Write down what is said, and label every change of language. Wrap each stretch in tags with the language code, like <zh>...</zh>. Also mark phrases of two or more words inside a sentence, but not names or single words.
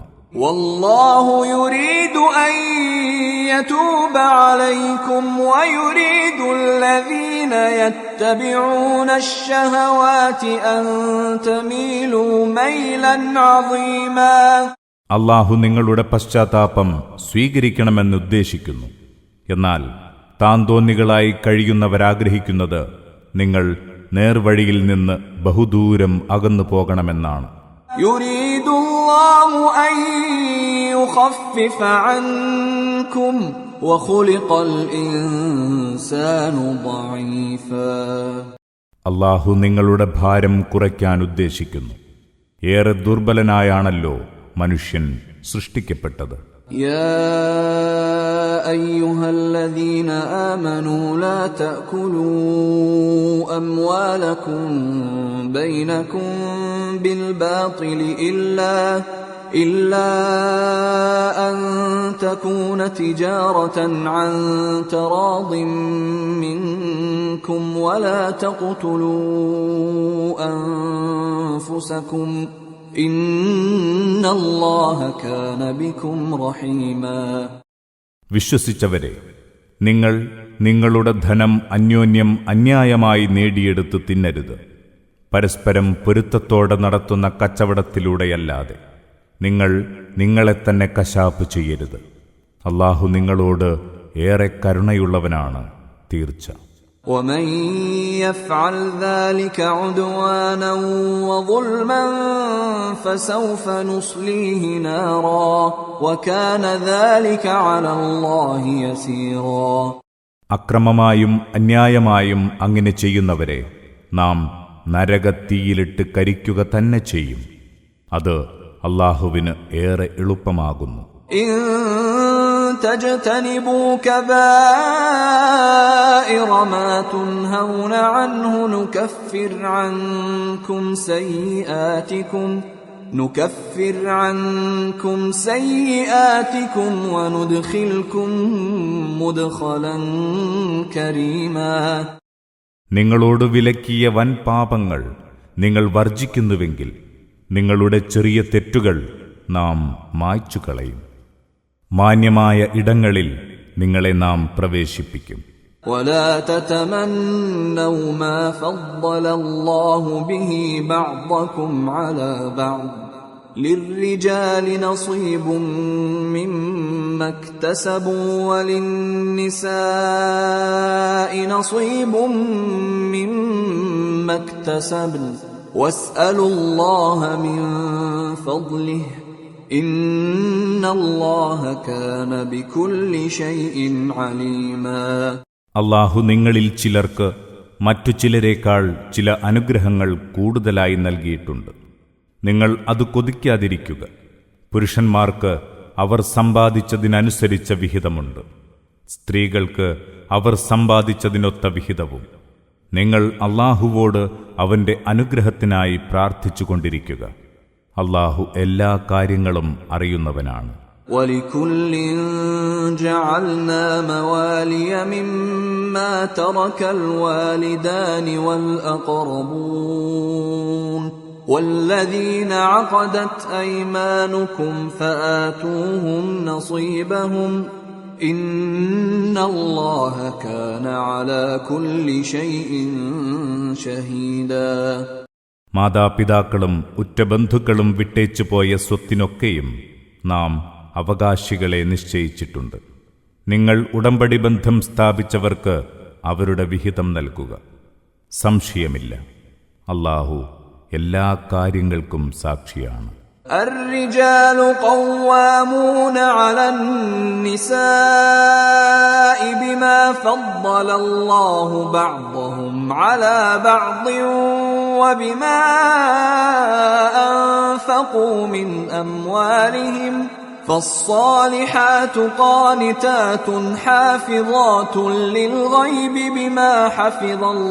<ar>وَاللَّهُ يُرِيدُ أَنْ يَتُوبَ عَلَيْكُمْ وَيُرِيدُ الَّذِينَ يَتَّبِعُونَ الشَّهَوَاتِ أَنْ تَمِيلُوا مَيْلًا عَظِيمًا.</ar> <ml>അല്ലാഹു നിങ്ങളുടെ പശ്ചാത്താപം സ്വീകരിക്കണമെന്നുദ്ദേശിക്കുന്നു. എന്നാൽ താന്തോന്നികളായി കഴിയുന്നവരാഗ്രഹിക്കുന്നത് നിങ്ങൾ നേർവഴിയിൽ നിന്ന് ബഹുദൂരം അകന്നു പോകണമെന്നാണ്.</ml> <ar>يريد الله أن يخفف عنكم وخلق الإنسان ضعيفا.</ar> <ml>അല്ലാഹു നിങ്ങളുടെ ഭാരം കുറയ്ക്കാൻ ഉദ്ദേശിക്കുന്നു. ഏറെ ദുർബലനായാണല്ലോ മനുഷ്യൻ സൃഷ്ടിക്കപ്പെട്ടത്.</ml> <ar>يا أيها الذين آمنوا لا تأكلوا أموالكم بينكم بالباطل إلا أن تكون تجارة عن تراض منكم ولا تقتلوا أنفسكم إن الله كان بكم رحيما.</ar> <ml>വിശ്വസിച്ചവരെ, നിങ്ങൾ നിങ്ങളുടെ ധനം അന്യോന്യം അന്യായമായി നേടിയെടുത്ത് തിന്നരുത്. പരസ്പരം പൊരുത്തത്തോടെ നടത്തുന്ന കച്ചവടത്തിലൂടെയല്ലാതെ നിങ്ങൾ നിങ്ങളെ തന്നെ കശാപ്പ് ചെയ്യരുത്. അല്ലാഹു നിങ്ങളോട് ഏറെ കരുണയുള്ളവനാണ് തീർച്ച.</ml> <ar>ومن يفعل ذلك عدوانا وظلما فسوف نصليه نارا وكان ذلك على الله يسيرا.</ar> <ml>അക്രമമായും അന്യായമായും അങ്ങനെ ചെയ്യുന്നവരെ നാം നരകത്തീയിലിട്ട് കരിക്കുക തന്നെ ചെയ്യും. അത് അല്ലാഹുവിന് ഏറെ എളുപ്പമാകുന്നു.</ml> <ar>إن تجتنبوا كبائر ما تنهون عنه نكفر عنكم سيئاتكم وندخلكم مدخلا كريما.</ar> <ml>നിങ്ങളോട് വിലക്കിയ വൻ പാപങ്ങൾ നിങ്ങൾ വർജിക്കുന്നുവെങ്കിൽ നിങ്ങളുടെ ചെറിയ തെറ്റുകൾ നാം മായ്ച്ചു കളയും. മാന്യമായ ഇടങ്ങളിൽ നിങ്ങളെ നാം പ്രവേശിപ്പിക്കും.</ml> <ar>ولا تتمنوا ما فضل الله به بعضكم على بعض للرجال نصيب مما اكتسبوا وللنساء نصيب مما اكتسبن واسألوا الله من فضله إن الله كان بكل شيء عليما.</ar> <ml>അല്ലാഹു നിങ്ങളിൽ ചിലർക്ക് മറ്റു ചിലരേക്കാൾ ചില അനുഗ്രഹങ്ങൾ കൂടുതലായി നൽകിയിട്ടുണ്ട്. നിങ്ങൾ അത് കൊതിക്കാതിരിക്കുക. പുരുഷന്മാർക്ക് അവർ സമ്പാദിച്ചതിനനുസരിച്ച വിഹിതമുണ്ട്, സ്ത്രീകൾക്ക് അവർ സമ്പാദിച്ചതിനൊത്ത വിഹിതവും. നിങ്ങൾ അല്ലാഹുവോട് അവന്റെ അനുഗ്രഹത്തിനായി പ്രാർത്ഥിച്ചുകൊണ്ടിരിക്കുക. അല്ലാഹു എല്ലാ കാര്യങ്ങളും അറിയുന്നവനാണ്.</ml> <ar>وَلِكُلٍّ جَعَلْنَا مَوَالِيَ مِمَّا تَرَكَ الْوَالِدَانِ وَالْأَقْرَبُونَ وَالَّذِينَ عَقَدَتْ أَيْمَانُكُمْ فَآتُوهُمْ نَصِيبَهُمْ إِنَّ اللَّهَ كَانَ عَلَى كُلِّ شَيْءٍ شَهِيدًا.</ar> <ml>മാതാപിതാക്കളും ഉറ്റബന്ധുക്കളും വിട്ടേച്ചു പോയ സ്വത്തിനൊക്കെയും നാം അവകാശികളെ നിശ്ചയിച്ചിട്ടുണ്ട്. നിങ്ങൾ ഉടമ്പടി ബന്ധം സ്ഥാപിച്ചവർക്ക് അവരുടെ വിഹിതം നൽകുക. സംശയമില്ല, അല്ലാഹു എല്ലാ കാര്യങ്ങൾക്കും സാക്ഷിയാണ്.</ml> <ar>الرجال قوامون على النساء بما فضل الله بعضهم على بعض وبما أنفقوا من أموالهم فالصالحات قانتات حافظات للغيب بما حفظ</ar>